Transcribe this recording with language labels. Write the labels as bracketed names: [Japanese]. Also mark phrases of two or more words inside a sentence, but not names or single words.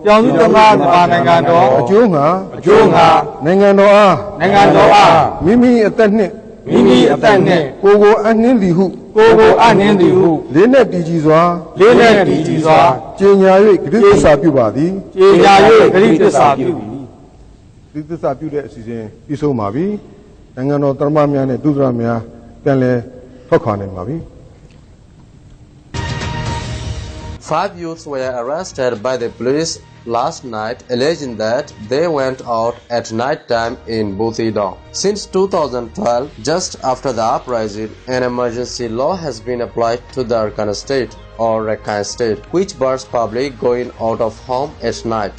[Burmese] အကျိုးငါနိုင်ငံတော်အားမိမိအသက်နှင့်ကိုယ်ကိုအနှင်းသည်ဟုလေးနက်တည်ကြည်စွာကြေညာ၍ဂရုသစ္စာပြုပါသည်ဒီသစ္စာပြုတဲ့အစီအစဉ်ပြီးဆုံးပါပြီနိုင်ငံတော်သမ္မတများနဲ့ဒုသမ္မတများပြန်လည်ထွက်ခွာနိုင်ပါပြီ [English] 5 youths were arrested by the police last night alleging that they went out at night time in Butidong. Since 2012, just after the uprising, an emergency law has been applied to the Arakani state or Rakhine state, which bars public going out of home at night.